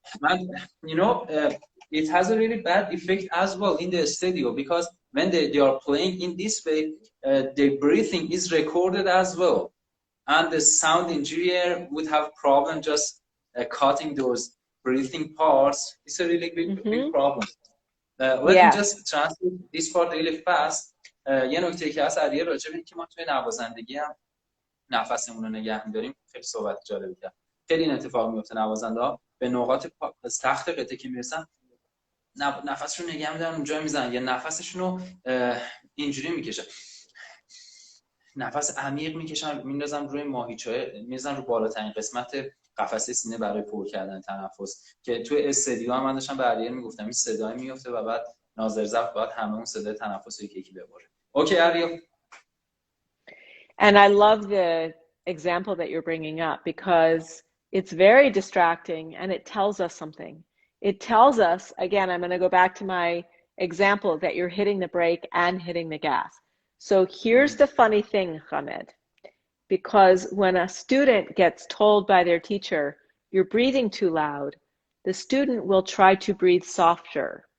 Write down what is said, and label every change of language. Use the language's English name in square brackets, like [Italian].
[English] And you know, it has a really bad effect as well in the studio, because when they are playing in this way, their breathing is recorded as well, and the sound engineer would have problem just cutting those breathing parts. It's a really big problem. Let me just translate this part really fast. [Persian] یه نکته که هست علیه راجع به اینکه ما توی نوازندگی هم نفسمون رو نگه می‌داریم، خیلی صحبت جالبی کرد. خیلی این اتفاق میفته، نوازنده‌ها به نقاط سخت قطعه که میرسن نفسشون نگه می‌دارن، اونجا میزنن، یا نفسشون رو اینجوری میکشن، نفس عمیق میکشن، میندازن روی ماهیچه، میزنن رو بالاترین قسمت قفسه سینه برای پر کردن تنفس، که توی استدیو هم من داشتم به اریل میگفتم این صدای میفته و بعد ناظر ضبط باید همه اون صدای تنفس یکی ببره. [English] Okay Ariel. And I love the example that you're bringing up, because it's very distracting and it tells us something. It tells us, again, I'm going to go back to my example, that you're hitting the brake and hitting the gas. So here's the funny thing, Hamed, because when a student gets told by their teacher, you're breathing too loud, the student will try to breathe softer.